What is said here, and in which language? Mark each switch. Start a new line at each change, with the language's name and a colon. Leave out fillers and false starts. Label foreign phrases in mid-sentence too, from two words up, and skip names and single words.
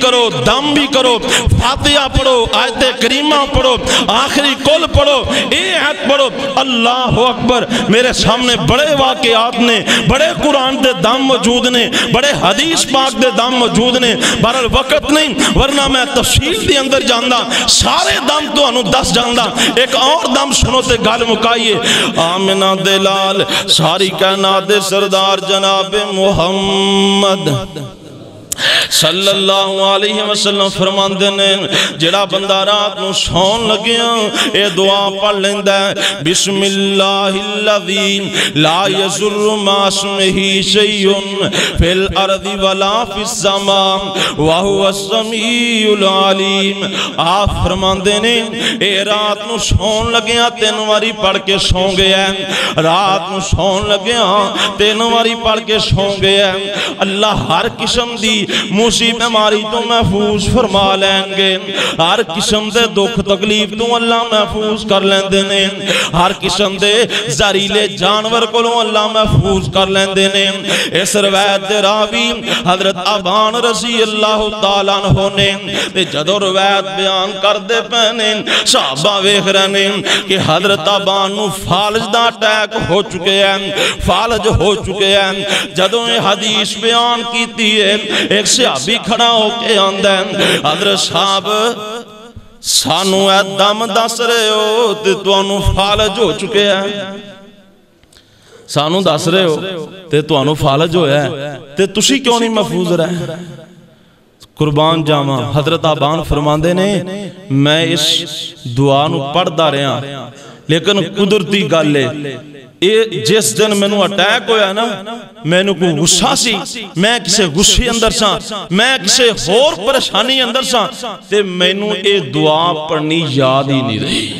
Punjabi: کرو دم بھی کرو فاتحہ پڑھو آیت کریمہ پڑھو آخری کل پڑھو ایت پڑھو اللہ اکبر میرے سامنے بڑے واقعات نے بڑے قرآن دے دم موجود نے بڑے حدیث پاک دے دم موجود نے بہرحال وقت نہیں ورنہ میں تفصیل دے اندر جاندہ سارے دم تو انہوں دس جاندہ ایک اور دم سنو تے گال مکائیے آمنہ دلال ساری کائنات سردار جناب محمد
Arabic: صلی اللہ علیہ وسلم
Punjabi: فرماندے نے جڑا بندہ رات نو سون لگیا اے دعا پڑھ لیندہ ہے
Arabic: بسم اللہ الذی لا یضر ما اسمہ شیء فی الارض ولا فی السماء وہو السمیع العلیم
Punjabi: آپ فرماندے نے اے رات نو سون لگیا 3 واری پڑھ کے سون گیا ہے رات نو سون لگیا 3 واری پڑھ کے سون گیا ہے اللہ ہر قسم دی موسی بیماری تو محفوظ فرما لیں گے، ہر قسم دے دکھ تکلیف تو اللہ محفوظ کر لیندے نے، ہر قسم دے زہریلے جانور کو اللہ محفوظ کر لیندے نے۔ اس روایت دے راوی حضرت ابان
Arabic: رضی اللہ تعالیٰ عنہ
Punjabi: نے تے جدو روایت بیان کر دے پہنے صحابہ ویکھ رہے نے کہ حضرت ابان نو فالج دا اٹیک ہو چکے ہیں، فالج ہو چکے ہیں۔ جدو یہ حدیث بیان کیتی ہے ایک صحابی کھڑا ہو کے آندہ ہے، حضرت صاحب سانو اے دم دس رہے ہو تے تو انو فالج ہو چکے ہیں، سانو دس رہے ہو تے تو انو فالج ہویا ہے تے تسی کیوں نہیں محفوظ رہے؟ قربان جاواں حضرت ابان فرماندے نے میں اس دعا نو پڑھ دا رہا لیکن قدرتی گل ہے جس دن میں نو اٹیک ہویا نا میں نو کو غصہ سی، میں کسے غصے اندر سا، میں کسے اور پریشانی اندر سا تے میں نو اے دعا پڑھنی یاد ہی نہیں رہی۔